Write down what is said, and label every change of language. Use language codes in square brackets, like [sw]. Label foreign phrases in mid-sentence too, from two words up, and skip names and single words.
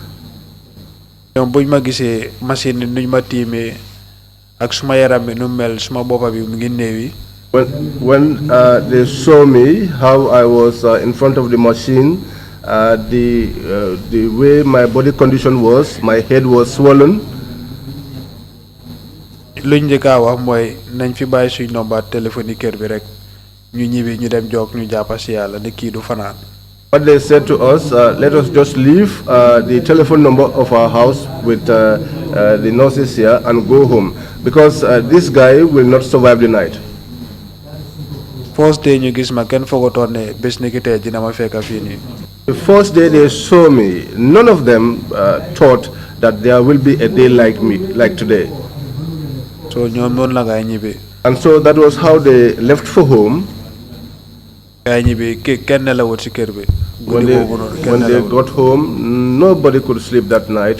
[en] When they saw me, how I was in front of the machine, the way my body condition was, my head was swollen. [wo] Luñ njëkka wax mooy nañ fi bàyyi suñ nomba téléphone kër bi rek ñu ñibbi ñu dem jog ñu jàppa si yàlla ne kii du fanaan. [en] What they said to us, let us just leave the telephone number of our house with the nurses here and go home because this guy will not survive the night. First day [wo] ñu gis ma kenn foogotoon ne bés ni ki tey dina ma fekka fii nii. [en] The first day they saw me, none of them thought that there will be a day like today. So and so that was how they left for home. When they got home, nobody could sleep that night.